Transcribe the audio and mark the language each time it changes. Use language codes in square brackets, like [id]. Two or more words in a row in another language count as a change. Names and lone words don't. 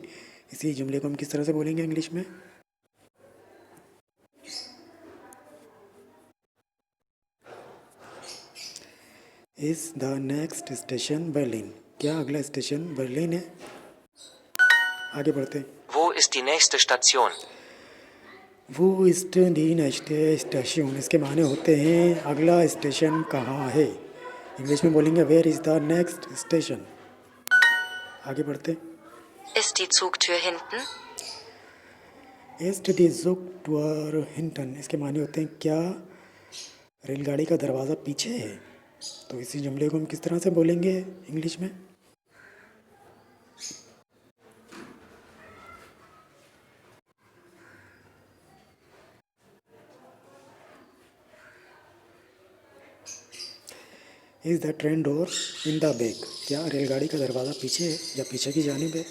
[ur] اسی جملے کو ہم کس طرح سے بولیں گے انگلش میں? [en] Is the next station Berlin, [ur] کیا اگلا اسٹیشن برلن ہے. آگے بڑھتے ہیں. [de] Wo ist die nächste Station? Wo ist die nächste Station, [ur] اس کے معنی ہوتے ہیں اگلا اسٹیشن کہاں ہے. انگلش میں بولیں گے [en] Where is the next station. [ur] آگے بڑھتے ہیں. [de] ist die Zugtür hinten? Ist die Zug hinten, [ur] اس کے معنی ہوتے ہیں کیا ریل گاڑی کا دروازہ پیچھے ہے. تو اسی جملے کو ہم کس طرح سے بولیں گے انگلش میں? [en] Is the train door in the back, [ur] کیا ریل گاڑی کا دروازہ پیچھے ہے یا پیچھے کی جانب ہے.